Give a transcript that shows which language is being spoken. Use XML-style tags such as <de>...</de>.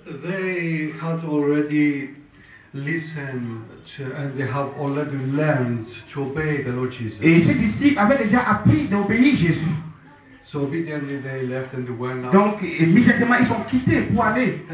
<en>they had already listened to, and they have already learned to obey the Lord Jesus.</en> <fr>Et ces disciples avaient déjà appris d'obéir Jésus.</fr> <en>So obediently they left and they went out.</en> <fr>Donc, immédiatement, ils sont quittés pour aller.</fr>